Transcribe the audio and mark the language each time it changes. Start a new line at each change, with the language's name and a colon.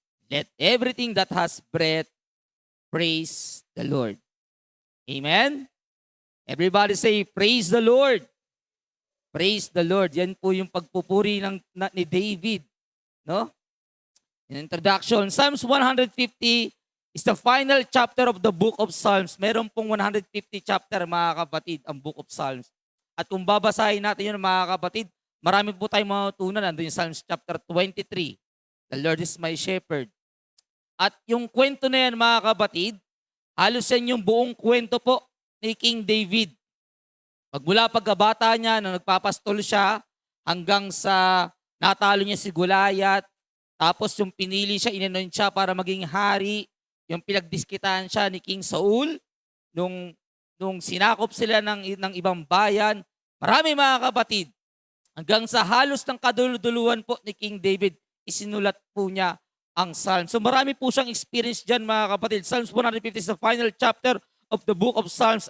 English: Let everything that has breath praise the Lord. Amen? Everybody say, praise the Lord. Praise the Lord.
Filipino: Yan po yung pagpupuri ni David. No?
English: In introduction, Psalms 150 is the final chapter of the book of Psalms.
Filipino: Meron pong 150 chapter mga kapatid ang book of Psalms. At kung babasahin natin yun mga kapatid, marami po tayong matutunan. Nandun yung
English: Psalms chapter 23. The Lord is my shepherd.
Filipino: At yung kwento na yan mga kapatid, halos yan yung buong kwento po ni King David. Magmula pagkabata niya, nung nagpapastol siya, hanggang sa natalo niya si Goliath, tapos yung pinili siya, inanon siya para maging hari, yung pinagdiskitan siya ni King Saul, nung sinakop sila ng ibang bayan. Marami mga kapatid. Hanggang sa halos ng kaduluduluhan po ni King David, isinulat po niya ang Psalms. So marami po siyang experience dyan mga kapatid.
English: Psalms 150 is the final chapter of the book of Psalms.